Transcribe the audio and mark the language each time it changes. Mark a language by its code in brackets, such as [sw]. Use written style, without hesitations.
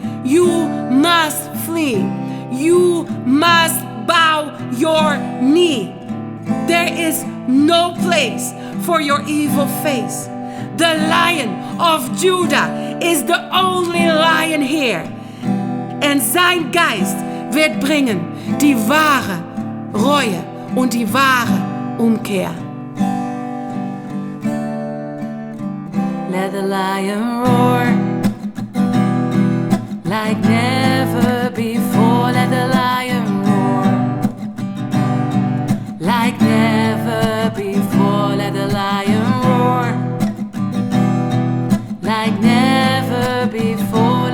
[en] You must flee. You must bow your knee. There is no place for your evil face. The Lion of Judah is the only lion here. [de] En sein Geist wird bringen die wahre Reue und die wahre Umkehr. [en] Let the lion roar like never before. Let the lion roar like never before. Let the lion roar like never before.